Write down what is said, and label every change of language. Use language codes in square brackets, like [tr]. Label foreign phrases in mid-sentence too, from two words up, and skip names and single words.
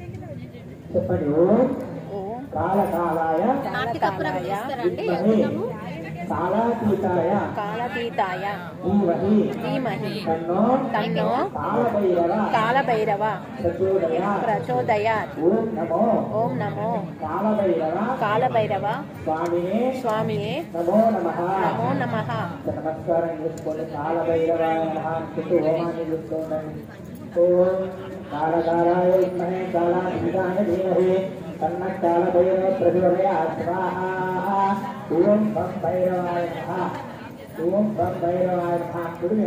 [sa] చెప్పండి. ఓం కాలకాలాయ कालातीताय धीमहि तन्नो कालभैरव प्रचोदयात्। ओम नमो कालभैरव स्वामिये नमो नमः। नमस्कारं [te] చేసుకోండి [sa] కాలభైరవాయ నమః [te] అంటూ హోమాన్ని చేసుకోండి. [sa] ఓం కాలకాలాయ విద్మహే కాలాతీతాయ ధీమహి తన్నో కాలభైరవ ప్రచోదయాత్ స్వాహా. ఓం బం భైరవాయ నమః. ఓం బం భైరవాయ నమః కుడిమే.